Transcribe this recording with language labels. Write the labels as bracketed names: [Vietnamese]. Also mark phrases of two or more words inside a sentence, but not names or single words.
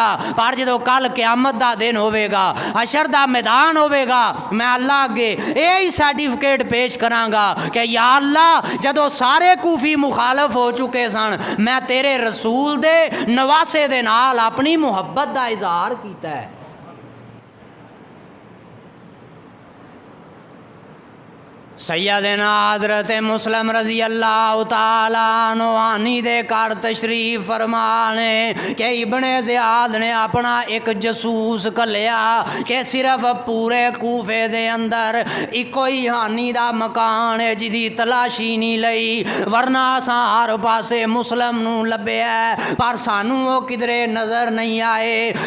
[Punjabi] پر جدوں کل قیامت دا دن ہووے گا، حشر دا میدان ہووے گا، میں اللہ اگے یہی سرٹیفکیٹ پیش کراں گا کہ [Arabic] يا الله [Punjabi] جدوں سارے کوفی مخالف ہو چکے سن، میں تیرے رسول دے نواسے دے نال اپنی محبت کا اظہار کیتا ہے. سیدنا حضرت مسلم [Arabic] رضي الله تعالى عنه [Punjabi] دے گھر تشریف فرمانے کہ ابن زیاد نے اپنا ایک جاسوس گھلیا کہ صرف پورے کوفے دے اندر اکو ہی ہانی دا مکان ہے جدی تلاشی نہیں لئی، ورنہ اساں ہر پاسے مسلم نوں لبھیا پر سانوں وہ کدھرے نظر نہیں آئے.